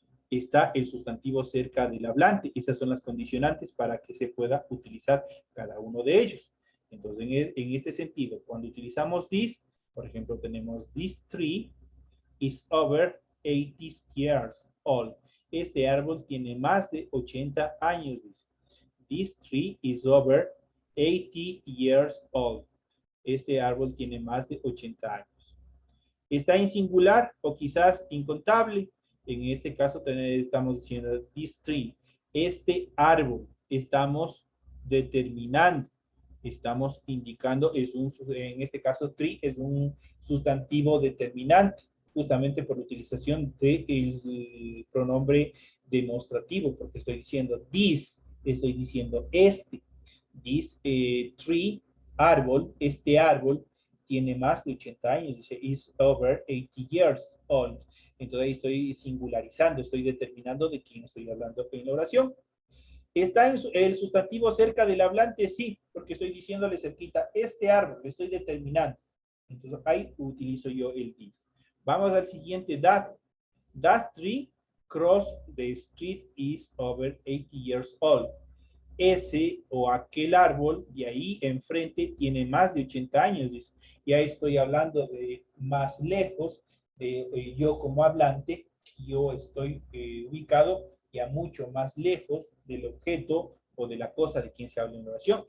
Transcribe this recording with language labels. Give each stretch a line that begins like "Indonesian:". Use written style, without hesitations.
Spanish: Está el sustantivo cerca del hablante. Esas son las condicionantes para que se pueda utilizar cada uno de ellos. Entonces, en este sentido, cuando utilizamos this, por ejemplo, tenemos
English: this tree is over 80 years old.
Spanish: Este árbol tiene más de 80 años, dice.
English: This tree is over 80 years old.
Spanish: Este árbol tiene más de 80 años. Está en singular o quizás incontable. En este caso estamos diciendo this tree, este árbol, estamos determinando, estamos indicando, en este caso tree es un sustantivo determinante, justamente por la utilización del pronombre demostrativo, porque estoy diciendo this, estoy diciendo este, this tree, árbol, este árbol, tiene más de 80 años, dice
English: is over 80 years old.
Spanish: Entonces ahí estoy singularizando, estoy determinando de quién estoy hablando en la oración. ¿Está el sustantivo cerca del hablante? Sí, porque estoy diciéndole cerquita, este árbol, lo estoy determinando. Entonces ahí utilizo yo el this. Vamos al siguiente, that.
English: That tree cross the street is over 80 years old.
Spanish: Ese o aquel árbol de ahí enfrente tiene más de 80 años. Dice. Y ahí estoy hablando de más lejos, de yo como hablante, yo estoy ubicado ya mucho más lejos del objeto o de la cosa de quien se habla en oración.